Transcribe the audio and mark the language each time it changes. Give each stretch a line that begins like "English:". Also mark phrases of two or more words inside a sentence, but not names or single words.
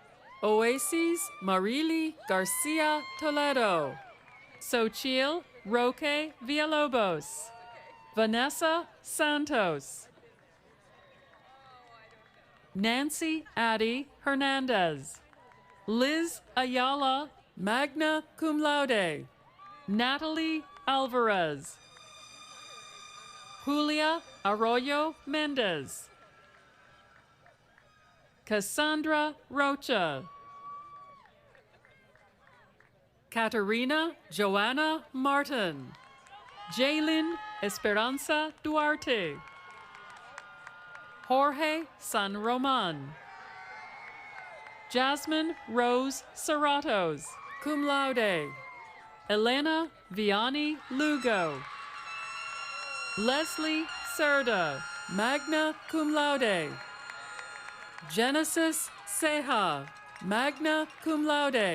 English: Oasis Marily Garcia Toledo. Xochitl Roque Villalobos. Vanessa Santos. Nancy Addie Hernandez. Liz Ayala,
Latin: magna cum laude.
English: Natalie Alvarez. Julia Arroyo Mendez. Cassandra Rocha. Katerina Joanna Martin. Jaylin Esperanza Duarte. Jorge San Roman. Jasmine Rose Serratos,
Latin: cum laude.
English: Elena Vianney Lugo. Leslie Serda,
Latin: magna cum laude.
English: Genesis Seha,
Latin: magna cum laude.